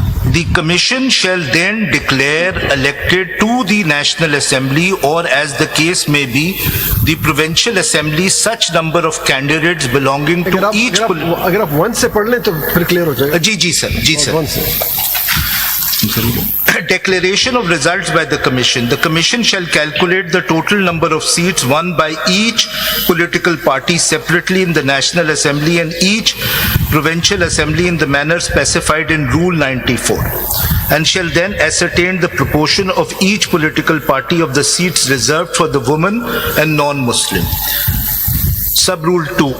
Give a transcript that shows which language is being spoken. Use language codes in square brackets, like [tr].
[en] The Commission shall then declare elected to the National Assembly or, as the case may be, the Provincial Assembly, such number of candidates belonging to each. [hi] अगर आप 1 से पढ़ लें तो फिर clear हो जाएगा. जी सर, जी sir. 1 से. [en] Declaration of results by the Commission. The Commission shall calculate the total number of seats won by each political party separately in the National Assembly and each Provincial Assembly in the manner specified in Rule 94, and shall then ascertain the proportion of each political party of the seats reserved for the women and non-Muslim. Sub-Rule 2.